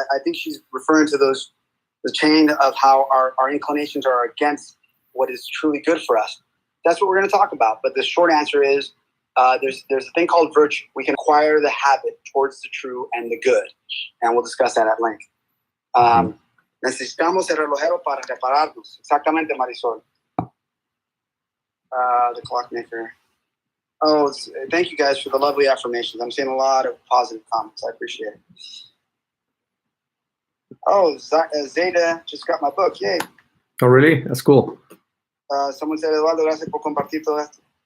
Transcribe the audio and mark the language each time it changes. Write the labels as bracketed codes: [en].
[en] I think she's referring to the chain of how our inclinations are against what is truly good for us. That's what we're going to talk about. But the short answer is there's a thing called virtue. We can acquire the habit towards the true and the good. And we'll discuss that at length. [es] Necesitamos el relojero para repararnos. Exactamente, Marisol. [en] The clockmaker. Oh, thank you guys for the lovely affirmations. I'm seeing a lot of positive comments. I appreciate it. Oh, Zeta just got my book. Yay. Oh, really? That's cool. Someone said, Eduardo, [es] gracias por compartir todo esto.